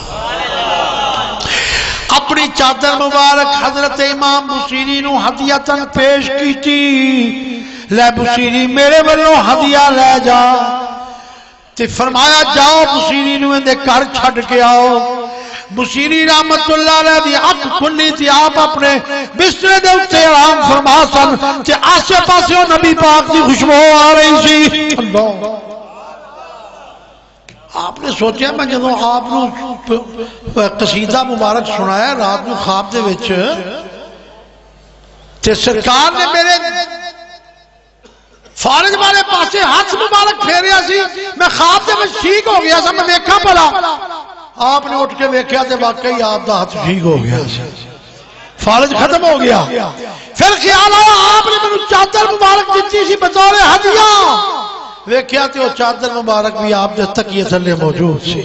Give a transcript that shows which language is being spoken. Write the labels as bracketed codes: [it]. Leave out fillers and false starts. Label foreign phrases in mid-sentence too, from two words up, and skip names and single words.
[pa] اپنی چادر مبارک حضرت امام بصیری نو ہدیتاً پیش کی تھی. لے بصیری میرے بلوں ہدیہ لے جا. تے فرمایا جاؤ بصیری نو اندے گھر چھڑ کے آؤ. بصیری رحمت اللہ علیہ دی اکھ کھلی تھی، آپ اپنے بسترے دے اتے آرام فرما سن تے آسے پاسے نبی پاک دی خوشبو آ رہی سی. اللہ آپ نے سوچیا میں جدوں آپ نو قصیدہ مبارک سنایا رات نو خواب دے وچ تے سرکار نے میرے فارج والے پاسے ہاتھ مبارک پھیریا سی، میں خواب دے وچ ٹھیک ہو گیا سا. میں ویکھا پڑا آپ نے اٹھ کے ویکھیا تے واقعی آپ دا ہاتھ ٹھیک ہو گیا، فارج ختم ہو گیا. پھر خیال آیا آپ نے مجھے چادر مبارک دیتی سی بطور ہدیہ. ویکھیا تے وہ چادر مبارک بھی آپ دے تکیے تھلے موجود سی.